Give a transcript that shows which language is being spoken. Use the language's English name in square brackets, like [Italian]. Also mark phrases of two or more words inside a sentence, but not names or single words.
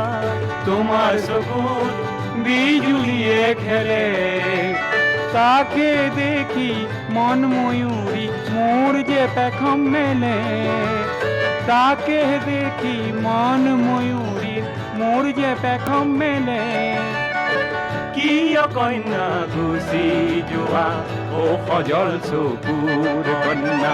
[Bangla] তোমার সকুর বিজুলিয়ে খেলে তাকে দেখি মন ময়ূরী মোর যে পেখম মেলে তাকে দেখি মন ময়ূরী মোর যে পেখম মেলে [Assamese] কিয় কন্যা গুচি যোৱা ও সজল চকুৰ কন্যা